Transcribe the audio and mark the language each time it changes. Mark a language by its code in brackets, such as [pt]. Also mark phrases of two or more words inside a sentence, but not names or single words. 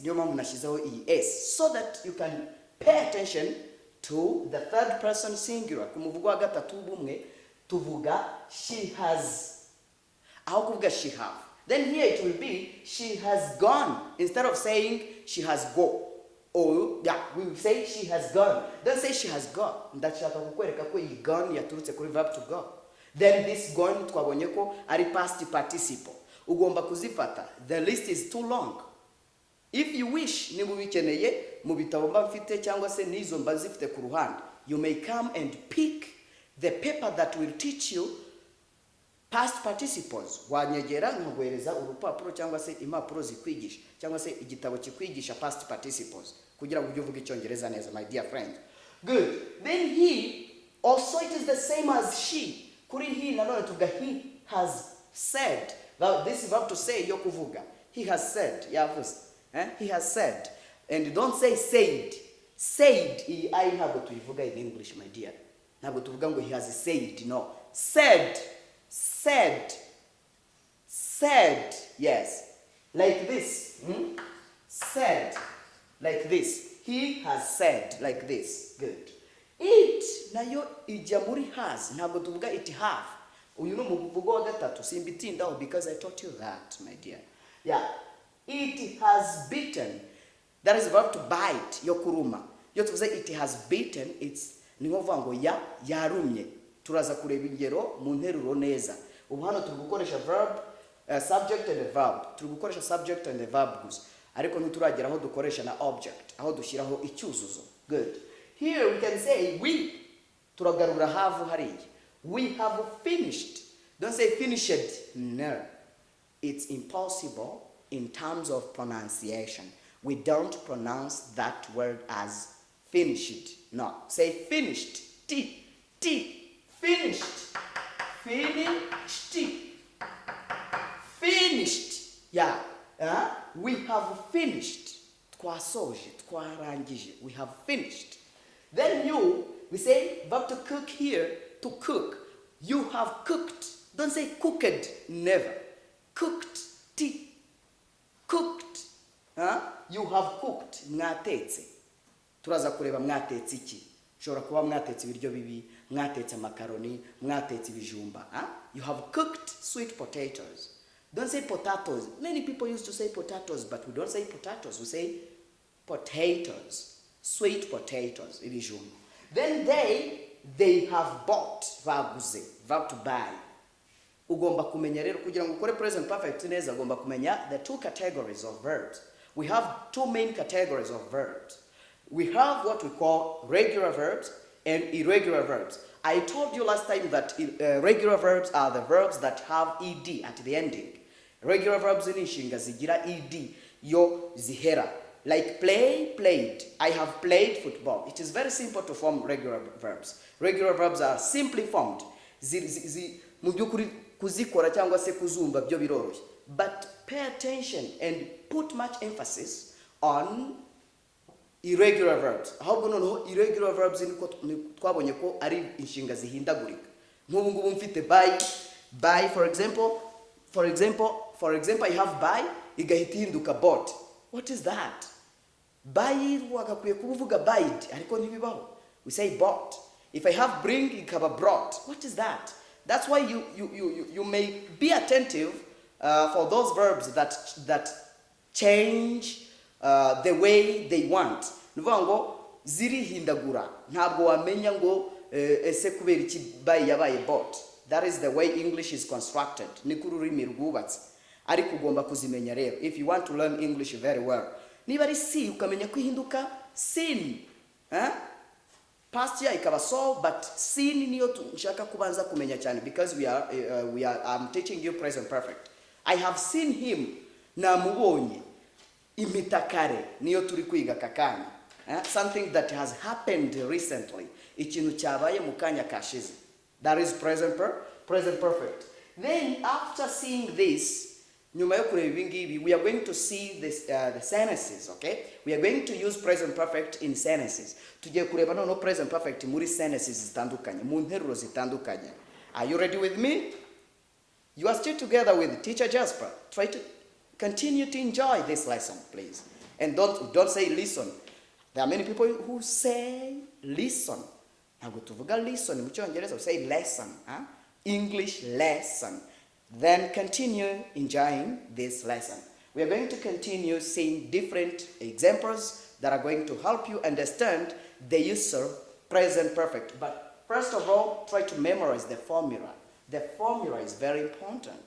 [en] So that you can pay attention to the third person singular. Tuvuga she has. She have. Then here it will be she has gone. Instead of saying she has go. Or yeah, we will say she has gone. Don't say she has gone. [rw] Ndashaka kukwereka ko iyi gone yaturutse kuri [en] verb to go. Then this gone [rw] twabonye ko ari [en] past participle. [rw] Ugomba kuzifata. [en] The list is too long. If you wish, [rw] niba ubikeneye mu bitabo mba mfite cyangwa se nizo mba zifite ku ruhande, [en] you may come and pick the paper that will teach you past participles. [rw] Wanyegera nkagwereza urupapuro cyangwa se impapuro zikwigisha cyangwa se igitabo kikwigisha [en] past participles [rw] kugira ngo ujye uvuga Icyongereza neza, [en] my dear friend. Good. Then he, also it is the same as she. [rw] Kuri he nanone tuvuga [en] he has said. Now this verb to say [rw] yo kuvuga. [en] He has said. Yavuze. He has said. And don't say said. Said I [rw] ntabwo tuyivuga [en] in English, my dear. [rw] Ntabwo tuvuga ngo [en] he has said. [rw] No. Said. [en] Said. Said. Yes. Like this. Said. Like this. He has said. Like this. Good. It [rw] nayo ijya muri [en] has. [rw] Ntabwo tuvuga [en] it have. [rw] Uyu no muvugo wa gatatu simbitindaho [en] because I taught you that, my dear. [rw] Yeah. [en] It has bitten. That is a verb to bite. [rw] Yo kuruma. Yo tuvuze [en] it has bitten. [rw] It's ni ngovuga ngo yarumye. Turaza kureba ingero mu nteruro neza. Ubu hano turi gukoresha [en] verb, subject and a verb. [rw] Turi gukoresha [en] subject and a verb [rw] gusa. Ariko nturagera aho dukoresha na object, aho dushyiraho icyuzuzo. [en] Good. Here we can say we. [rw] Turagarura have hariya. [en] We have finished. Don't say finished. No. It's impossible in terms of pronunciation. We don't pronounce that word as finished. No. Say finished. T. Finished. Finished. Finished. Yeah. We have finished. [rw] Twasoje, twarangije. [en] We have finished. Then we say verb to cook here. To cook. You have cooked. Don't say cooked. Never. Cooked. T. Cooked. You have cooked. [rw] Mwatetse. Turaza kureba mwatetse iki. Shobora kuba mwatetse ibiryo bibi, [en] mwatetse macaroni, [rw] mwatetse ibijumba. [en] You have cooked sweet potatoes. Don't say potatoes. Many people used to say potatoes, but we don't say potatoes. We say potatoes. Sweet potatoes. Ibijumba. Then they have bought. Vaguze. Verb to buy. [rw] Ugomba kumenya rero kugira ngo ukore [en] present perfect [rw] neza ugomba kumenya [en] the 2 categories of verbs. We have 2 main categories of verbs. We have what we call regular verbs and irregular verbs. I told you last time that regular verbs are the verbs that have ed at the ending. Regular verbs in [rw] inshinga zigira ed yo zihera. [en] Like play, played. I have played football. It is very simple to form regular verbs. Regular verbs are simply formed. [rw] Mu byukuri kuzikora cyangwa se kuzumva byo biroroshye. [en] But pay attention and put much emphasis on irregular verbs. [rw] Ahubwo noneho [en] irregular verbs [rw] niko twabonye ko ari inshinga zihindagurika. Nk'ubu ngubu mfite [en] buy for example I have buy [rw] igahita ihinduka bought. [en] What is that? [rw] Buy wagakwiye kuvuga [en] buyed ariko [rw] ntibibaho. [en] We say bought. If I have bring ikaba brought. What is that? That's why you may be attentive for those verbs that change the way they want. [rw] Nuvuga ngo zirihindagura. Ntabwo wamenya ngo ese kubera iki [en] buy yabaye bought. That is the way English is constructed. [rw] Niko ururimi rwubatse. Ariko ugomba kuzimenya rero [en] if you want to learn English very well. [rw] Niba ari [en] see ukamenya [rw] kwihinduka seen. [en] Past year [rw] ikaba saw, [en] but seen [rw] niyo nshaka kubanza kumenya cyane [en] because I'm teaching you present perfect. I have seen him, [rw] namubonye. Mpitakare niyo turi kwiga kakanya. [en] Something that has happened recently. [rw] Ikintu cyabaye mu kanya kashize. [en] That is present perfect. Then after seeing this, [rw] nyuma yo kureba ibingibi, [en] we are going to see this, the sentences, okay? We are going to use present perfect in sentences. [rw] Tugiye kureba no [en] present perfect [rw] muri sentences zitandukanye, mu nteruro zitandukanye. [en] Are you ready with me? You are still together with teacher Jasper. Try to continue to enjoy this lesson, please. And don't say listen. There are many people who say listen. [rw] Ntabwo tuvuga [en] listen mu [rw] Cyongereza, [en] we say lesson, English lesson. Then continue enjoying this lesson. We are going to continue seeing different examples that are going to help you understand the use of present perfect. But first of all, try to memorize the formula. The formula is very important.